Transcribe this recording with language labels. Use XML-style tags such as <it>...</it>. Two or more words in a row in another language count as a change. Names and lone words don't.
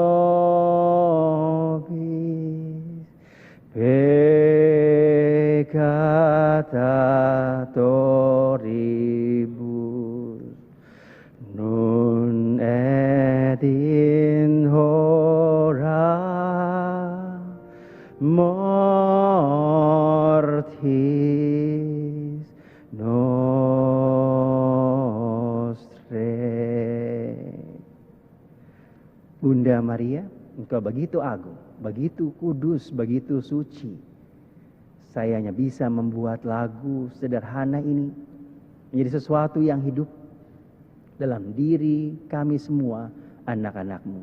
<la>nobis peccata toribus, nun et in hora mortis nostrae.</la> <id>Bunda Maria, Engkau begitu agung, begitu kudus, begitu suci. Saya hanya bisa membuat lagu sederhana ini menjadi sesuatu yang hidup dalam diri kami semua, anak-anak-Mu.</id>